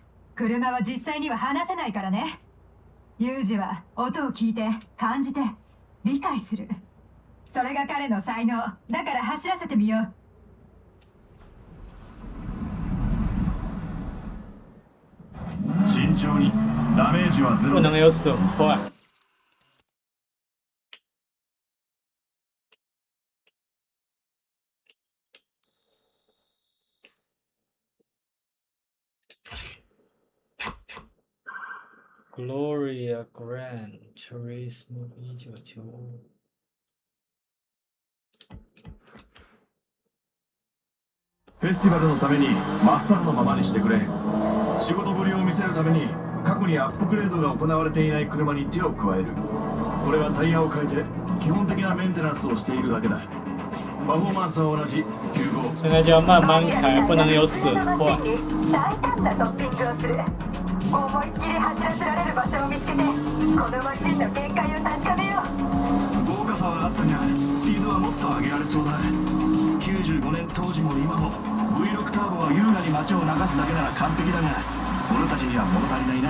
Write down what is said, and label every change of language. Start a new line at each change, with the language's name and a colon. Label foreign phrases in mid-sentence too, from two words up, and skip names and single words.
Japanese: 車は実際には話せないからね。ユージは音を聞いて感じて理解する。それが彼の才能だから走らせてみよう。慎重に。ダメージはゼロ。
Chinese: 不能有损坏。Gloria Gran Turismo 1995。
Japanese: フェスティバルのためにまっさらのままにしてくれ。仕事ぶりを見せるために過去にアップグレードが行われていない車に手を加える。これはタイヤを変えて基本的なメンテナンスをしているだけだ。パフォーマンスは同じ95。
Chinese: 现在就要慢慢开，不能有损坏。
Japanese: 大胆なトッピングをする。思いっきり走らせられる場所を見つけて、このマシンの限界を確かめよう。豪華さはあったがスピードはもっと上げられそうだ。95年当時も今も V6 ターボは優雅に街を流すだけなら完璧だが、俺たちには物足りないな。